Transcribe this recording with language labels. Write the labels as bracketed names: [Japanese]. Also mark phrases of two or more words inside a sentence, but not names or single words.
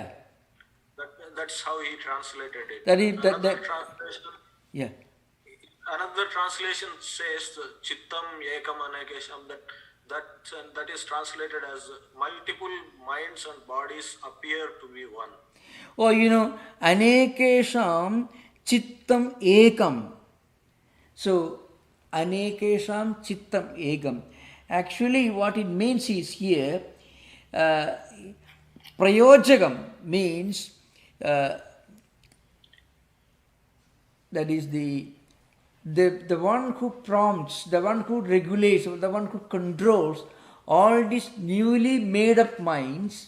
[English] That's how he translated it. Yeah. Another translation says [Sanskrit] चित्तम् एकम् अनेकेषाम्, [English] that is translated as multiple minds and bodies appear to be one. [Sanskrit] Oh, अनेकेषाम् चित्तम् एकम्. So, अनेकेषाम् चित्तम् एकम्. [English] Actually, what it means is here, prayojagam means that is the one who prompts, the one who regulates, the one who controls all these newly made up minds.